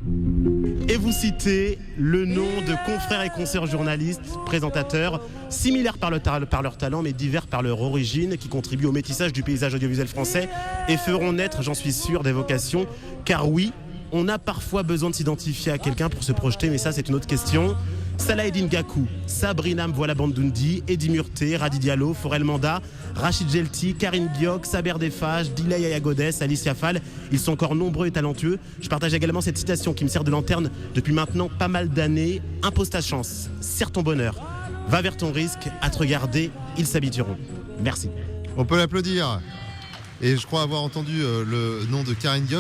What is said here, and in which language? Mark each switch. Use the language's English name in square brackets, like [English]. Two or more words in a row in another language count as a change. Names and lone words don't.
[French] Et vous citer le nom de confrères et consoeurs journalistes, présentateurs, similaires par leur talent, mais divers par leur origine, qui contribuent au métissage du paysage audiovisuel français et feront naître, j'en suis sûr, des vocations. Car oui, on a parfois besoin de s'identifier à quelqu'un pour se projeter, mais ça, c'est une autre question. Salah Eddine Gakou, Sabrina Mvola Bandoundi, Eddie Murté, Radi Diallo, Forel Manda, Rachid Jelti, Karine Biok, Saber Defage, Dilay Ayagodes, Alicia Fall. Ils sont encore nombreux et talentueux. Je partage également cette citation qui me sert de lanterne depuis maintenant pas mal d'années. Impose ta chance, serre ton bonheur, va vers ton risque, à te regarder, ils s'habitueront. Merci. On peut l'applaudir. Et je crois avoir entendu le nom de Karine Biok.